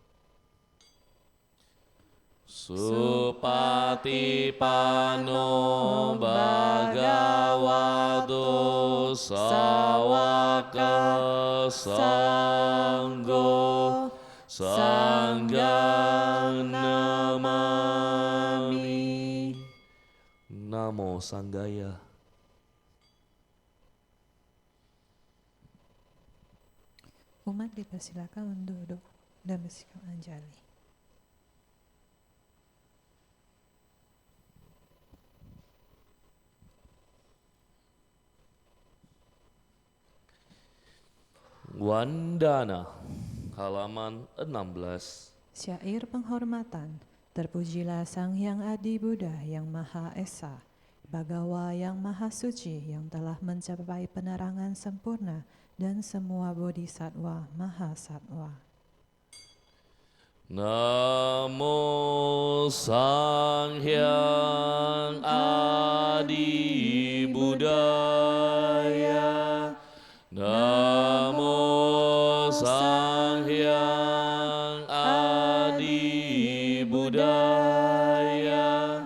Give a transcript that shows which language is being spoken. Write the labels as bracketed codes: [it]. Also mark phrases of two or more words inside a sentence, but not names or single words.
[pi] Supatipano bhagavato sawaka sanggo sanghang namami. Namo Sanghaya. [id] Umat dipersilakan menduduk dan bersikap anjali. Wandana, halaman 16. Syair penghormatan. Terpujilah Sang Hyang Adi Buddha yang Maha Esa, Bhagawa yang Maha Suci yang telah mencapai penerangan sempurna dan semua bodhisattva Maha Sattva. [pi] Namo Sang Hyang Adi Buddhaya. Namo Sang Hyang Adi Buddhaya.